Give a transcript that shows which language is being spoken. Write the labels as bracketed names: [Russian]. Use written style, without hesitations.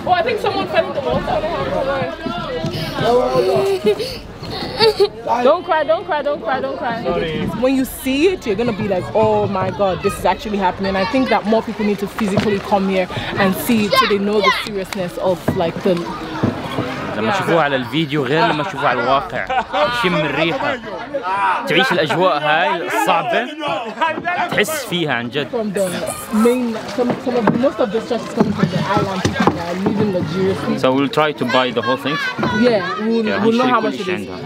[English] Oh, I think someone fell in the water. Don't cry. Sorry. When you see it, you're gonna be like, oh my god, this is actually happening. I think that more people need to physically come here and see it so they know the seriousness of like the. [Arabic] لما تشوفوها على الفيديو غير لما تشوفوها على الواقع. تشم الريحة، تعيش الأجواء هاي الصعبة، تحس فيها عن جد. [English] From the main, most of the stress is coming from the island people that are living luxuriously. So we'll try to buy the whole thing. Yeah, we'll know how much it is.